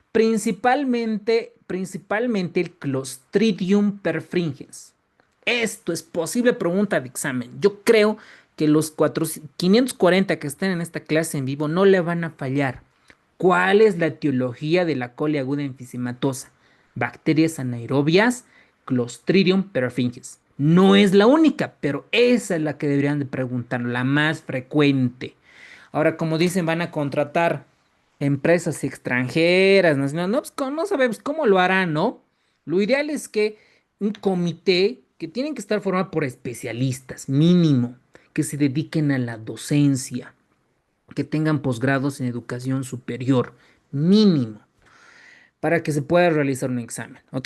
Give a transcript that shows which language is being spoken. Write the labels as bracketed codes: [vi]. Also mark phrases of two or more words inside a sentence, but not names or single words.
[es] Principalmente el Clostridium perfringens. Esto es posible pregunta de examen. Yo creo que los 540 que están en esta clase en vivo no le van a fallar. ¿Cuál es la etiología de la coli aguda enfisematosa? Bacterias anaerobias, Clostridium perfringens. No es la única, pero esa es la que deberían de preguntar, la más frecuente. Ahora, como dicen, van a contratar empresas extranjeras, nacionales. No, pues, no sabemos cómo lo harán, ¿no? Lo ideal es que un comité que tienen que estar formado por especialistas, mínimo, que se dediquen a la docencia, que tengan posgrados en educación superior, mínimo para que se pueda realizar un examen, ¿ok?